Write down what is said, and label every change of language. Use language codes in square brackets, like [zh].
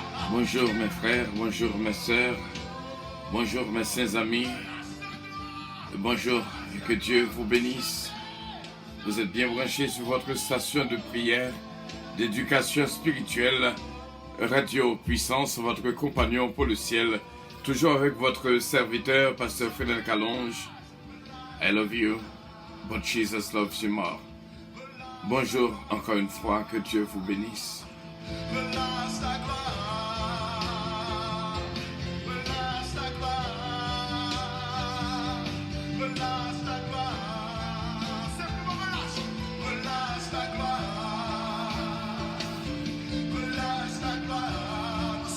[fr] Bonjour mes frères, bonjour mes sœurs, bonjour mes saints amis, bonjour, et que Dieu vous bénisse. Vous êtes bien branchés sur votre station de prière, d'éducation spirituelle, Radio Puissance, votre compagnon pour le ciel, toujours avec votre serviteur, Pasteur Frédéric Calonge. [en] I love you, but Jesus loves you more. [fr] Bonjour encore une fois, que Dieu vous bénisse. Relâche ta gloire, relâche ta gloire, relâche ta gloire, simplement relâche ta gloire, relâche ta gloire.